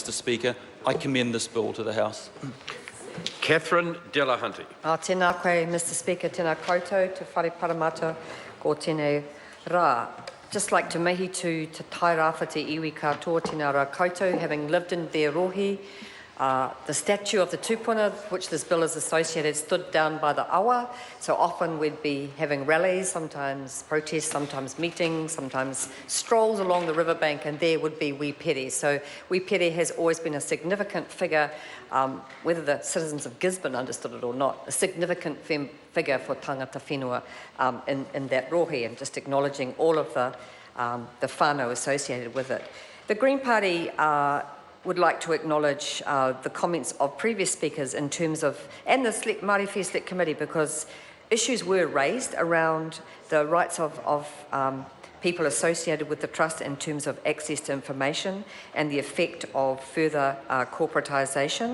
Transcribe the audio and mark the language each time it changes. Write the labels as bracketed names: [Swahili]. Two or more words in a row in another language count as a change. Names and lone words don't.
[English] Mr Speaker, I commend this bill to the House. Catherine Delahunty. [Māori] Tēnā koe, [English] Mr Speaker, [Māori] tēnā koutou, te whare paramata, ko tēnei rā. [English] Just like to mihi to [Māori] te tai rāwhiti iwi katoa tēnā rā koutou, [English] having lived in their rohi. The statue of the tupuna, which this bill is associated, stood down by the awa. So often we'd be having rallies, sometimes protests, sometimes meetings, sometimes strolls along the riverbank, and there would be Wipere. So Wipere has always been a significant figure, whether the citizens of Gisborne understood it or not, a significant figure for [Māori] tangata whenua [English] in that rohi, and just acknowledging all of the whānau associated with it. The Green Party would like to acknowledge the comments of previous speakers in terms of, and the Māori Affairs Select Committee, because issues were raised around the rights of people associated with the Trust in terms of access to information and the effect of further corporatisation.